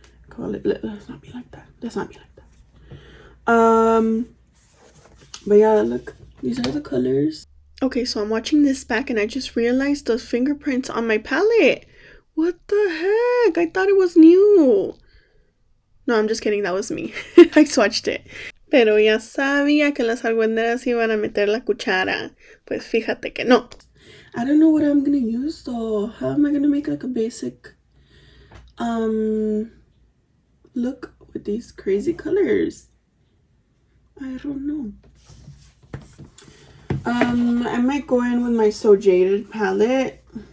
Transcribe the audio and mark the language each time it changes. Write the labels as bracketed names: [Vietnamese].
[English] Call it, let's not be like that. But yeah, look, these are the colors. Okay, so I'm watching this back and I just realized the fingerprints on my palette. What the heck? I thought it was new. No, I'm just kidding, that was me. I swatched it. [Spanish] Pero ya sabía que las argüenderas iban a meter la cuchara. Pues fíjate que no. [English] I don't know what I'm gonna use though. How am I gonna make like a basic look with these crazy colors? I don't know. I might go in with my So Jaded palette.